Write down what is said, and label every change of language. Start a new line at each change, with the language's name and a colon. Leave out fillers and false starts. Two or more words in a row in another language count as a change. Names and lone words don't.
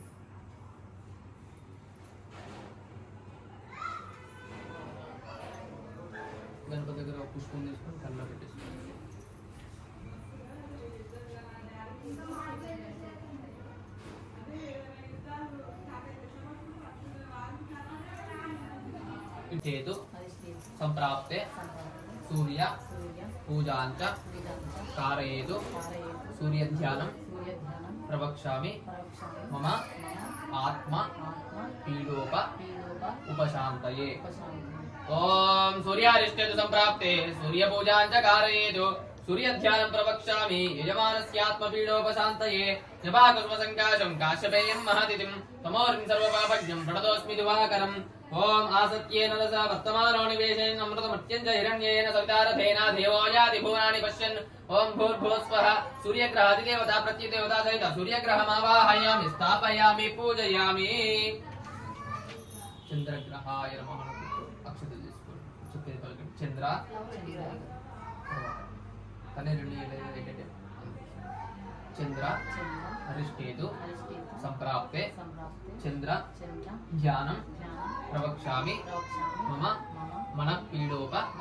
Telugu: గణపతి దగ్గర పుష్పం తీసుకొని కళ్ళలో పెట్టేసుకోండి
Sanskrit: చేతు సంప్రాప్తే సూర్య పూజాంచ कारयेतु सूर्यध्यानं प्रवक्ष्यामि मम आत्मा पीडोप उपशान्तये ओम सूर्यारिष्टेतु संप्राप्ते सूर्यपूजाञ्च कारयेतु सूर्यध्यानं प्रवक्ष्यामि यजमानस्यात्मपीडोपशान्तये जपाकुसुमसङ्काशं काश्यपेयं महतिथिं तमोर्मिं सर्वपापज्ञं प्रणतोऽस्मि दिवाकरं ఓం ఆసత్యేన రస వర్తమానో నివేశేన అమృతమత్యం చ హిరణ్యేన సవితారథేన దేవో యాతి భువనాని పశ్యన్ ఓం భూర్భువస్వః సూర్యగ్రహాదిదేవతా ప్రత్యదేవతా సహిత సూర్యగ్రహమావాహయామి స్థాపయామి పూజయామి చంద్రగ్రహాయ నమః
Telugu: అక్షతలు తీసుకోండి చెప్పేది పలకండి
Sanskrit: చంద్ర చంద్ర అరిష్టేతు సంప్రాప్తే చంద్ర ధ్యానం ప్రవక్ష్యామి మమ మనఃపీడోప